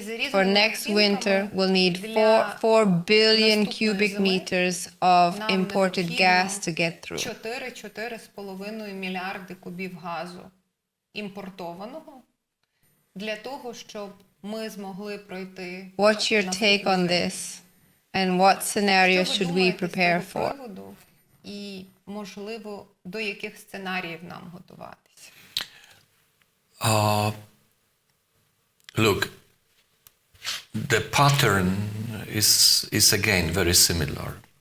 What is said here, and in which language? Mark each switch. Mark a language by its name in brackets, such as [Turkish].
[English] For next winter, we'll need 4 billion cubic meters of imported gas to get through. [Ukrainian] 4,5 мільярди кубів газу імпортованого для того, щоб ми змогли пройти. [English] What's your take on this? And what scenarios should we prepare for? [Ukrainian] І, можливо, до яких сценаріїв нам готуватися? [English] Look, the pattern is again very similar.